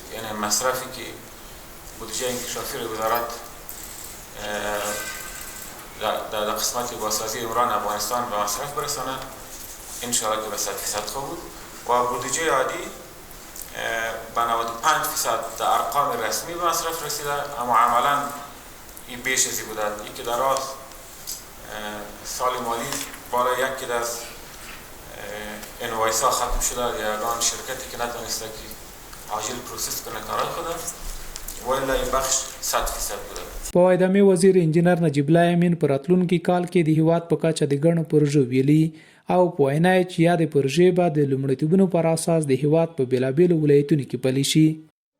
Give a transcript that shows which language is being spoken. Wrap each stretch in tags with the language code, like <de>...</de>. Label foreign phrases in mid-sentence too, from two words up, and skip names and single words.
<fa>یعنی مصرفی که بودجه انکشافی وزارت در قسمت بازسازی عمران افغانستان به مصرف برسانه انشاءالله که به 100% خواهد بود و بودجه عادی به 95% در ارقام رسمی به مصرف رسیده، اما عملا این بیش ازی بوده. این که در سال مالی بالا یکی از انوایس ها ختم شده یا یگان شرکتی که نتونسته که عاجل پروسس کنه کارای خود ولی این بخش 100% بوده.</fa> <ps>په وایدامې وزیر انجینر نجیب الله امین په راتلونکي کال کې د هیواد په کچه د ګڼو پروژو ویلي او په وینا یې چې یادې پروژې به د لومړیتوبونو پر اساس د هیواد په بېلابېلو ولایتونو کې پلي شي.</ps>